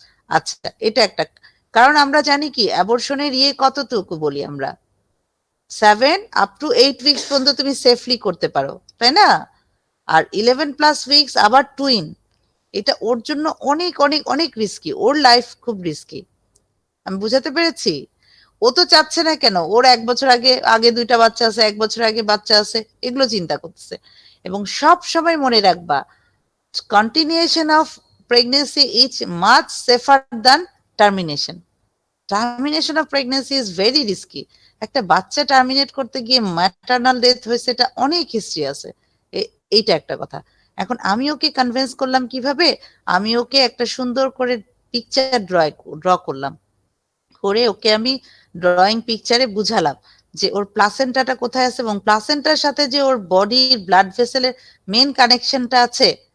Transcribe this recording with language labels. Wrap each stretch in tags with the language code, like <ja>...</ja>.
<bn>আচ্ছা, এটা একটা কারণ। আমরা জানি কি অ্যাবর্শনের কতটুকু বলি আমরা, 7 up to 8 উইকস পর্যন্ত তুমি সেফলি করতে পারো, তাই না? আর 11+ উইকস আবার টুইন, এটা ওর জন্য অনেক অনেক অনেক রিস্কি, ওর লাইফ খুব রিস্কি। আমি বুঝাতে পেরেছি? ও তো চাচ্ছে না কেন, ওর 1 বছর আগে আগে 2টা বাচ্চা আছে, 1 বছর আগে বাচ্চা আছে, এগুলো চিন্তা করতেছে। এবং সব সময় মনে রাখবা,</bn> <en>continuation of pregnancy is much safer than termination. Termination of pregnancy is very risky.</en> <bn>একটা বাচ্চা টার্মিনেট করতে গিয়ে ম্যাটারনাল ডেথ হয়েছে, এটা অনেক হিস্ট্রি আছে। এইটা একটা কথা। এখন আমি ওকে কনভিন্স করলাম কিভাবে, আমি ওকে একটা সুন্দর করে পিকচার ড্র করলাম, করে ওকে আমি ড্রয়িং পিকচারে বুঝালাম যে ওর প্লাসেন্টাটা কোথায় আছে এবং প্লাসেন্টার সাথে যে ওর বডির ব্লাড ভেসেলের মেন কানেকশনটা আছে।</bn>